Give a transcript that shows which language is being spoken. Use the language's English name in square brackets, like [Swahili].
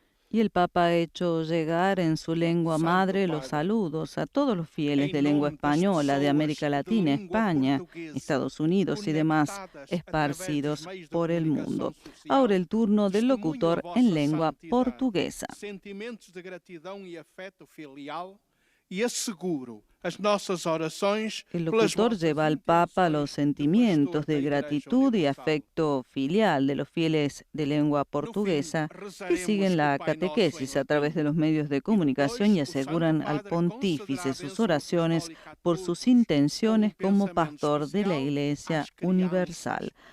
[Spanish] Y el Papa ha hecho llegar en su lengua madre los saludos a todos los fieles de lengua española de América Latina, España, Estados Unidos y demás esparcidos por el mundo. Ahora el turno del locutor en lengua portuguesa. [Portuguese] Sentimentos de gratidão e afeto filial e asseguro as nossas orações. [Spanish] El locutor lleva al Papa los sentimientos de gratitud y afecto filial de los fieles de lengua portuguesa que siguen la catequesis a través de los medios de comunicación y aseguran al pontífice sus oraciones por sus intenciones como pastor de la Iglesia Universal.